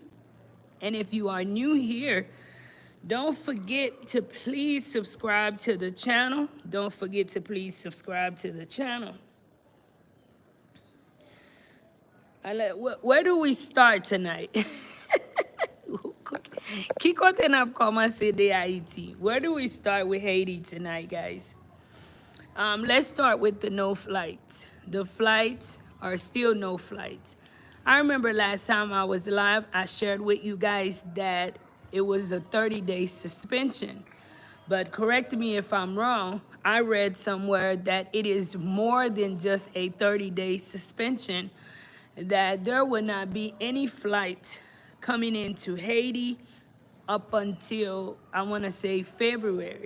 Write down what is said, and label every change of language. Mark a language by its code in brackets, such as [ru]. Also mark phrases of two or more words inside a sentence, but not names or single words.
[en] And if you are new here, don't forget to please subscribe to the channel. Don't forget to please subscribe to the channel. Where do we start tonight? [ht] Qui kote nap komanse de Haiti? [en] Where do we start with Haiti tonight, guys? Let's start with the no flights. The flights are still no flights. I remember last time I was live, I shared with you guys that it was a 30-day suspension. But correct me if I'm wrong, I read somewhere that it is more than just a 30-day suspension, that there will not be any flight coming into Haiti up until, I want to say, February.